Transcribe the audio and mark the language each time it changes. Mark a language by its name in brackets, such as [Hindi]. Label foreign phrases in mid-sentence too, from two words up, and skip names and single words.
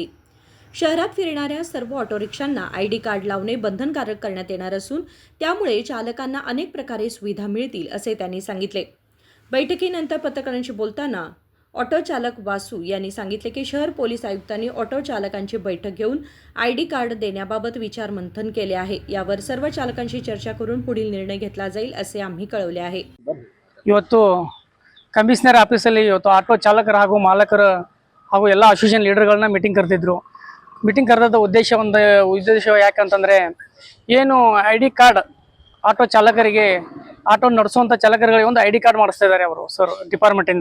[Marathi] शहरात फिरणाऱ्या सर्व ऑटो रिक्षांना आयडी कार्ड लावणे बंधनकारक करण्यात येणार असून त्यामुळे चालकांना अनेक प्रकारे सुविधा मिळतील असे त्यांनी सांगितले। बैठकीनंतर पत्रकारांशी बोलताना ऑटो चालक वासू यांनी सांगितले की शहर पोलीस आयुक्तांनी ऑटो चालकांची बैठक घेऊन आयडी कार्ड देण्याबाबत विचार मंथन केले आहे। यावर सर्व चालकांशी चर्चा करून पुढील निर्णय घेतला जाईल असे आम्ही कळवले आहे। [Kannada] ಇವತ್ತು ಕಮಿಷನರ್ ಆಫೀಸಲ್ಲಿ ಇವತ್ತು ಆಟೋ ಚಾಲಕರು ಹಾಗೂ ಮಾಲಕರು ಹಾಗೂ ಎಲ್ಲ ಅಸೋಸಿಯೇಷನ್ ಲೀಡರ್ಗಳನ್ನ ಮೀಟಿಂಗ್ ಕರೆದಿದ್ರು। ಮೀಟಿಂಗ್ ಕರೆದ ಉದ್ದೇಶ ಯಾಕಂತಂದರೆ ಏನು ಐಡಿ ಕಾರ್ಡ್ ಆಟೋ ಚಾಲಕರಿಗೆ ಆಟೋ ನಡೆಸುವಂಥ ಚಾಲಕರುಗಳಿಗೆ ಒಂದು ಐಡಿ ಕಾರ್ಡ್ ಮಾಡಿಸ್ತಾ ಇದ್ದಾರೆ ಅವರು ಸರ್ ಡಿಪಾರ್ಟ್ಮೆಂಟಿಂದ।